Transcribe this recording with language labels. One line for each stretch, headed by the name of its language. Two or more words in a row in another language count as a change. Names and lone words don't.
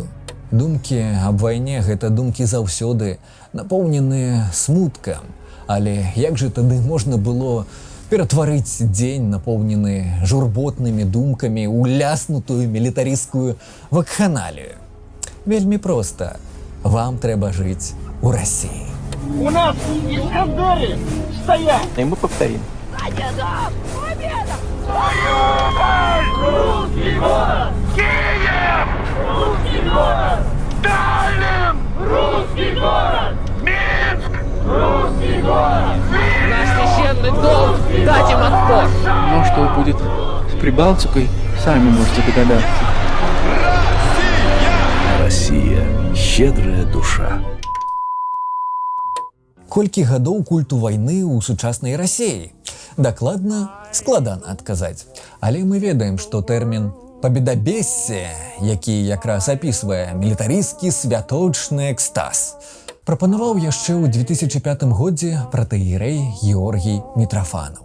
Belarusian: Думкі аб вайне – гэта думкі заўсёды напоўненыя смуткам. Але як жа тады можна было ператварыць дзень, напоўнены журботнымі думкамі, ў ляснутую мілітарысцкую вакханалію? Вельмі проста. Вам трэба жыць у России.
Russian: У нас Искандеры стоят! И мы повторим. Победа! Победа! Русский город! Киев! Русский город! Сталин! Русский город! Минск! Русский город! Наш священный долг дать им отпор. Но что будет с Прибалтикой, сами можете догадаться. Россия – щедрая душа.
Belarusian: Колькі гадоў культу вайны ў сучаснай Расіі? Дакладна складана адказаць. Але мы ведаем, што тэрмін «пабедабессе», які якраз апісвае мілітарысцкі святочны экстаз, прапанаваў яшчэ ў 2005 годзе пратэірэй Георгій Мітрафанаў.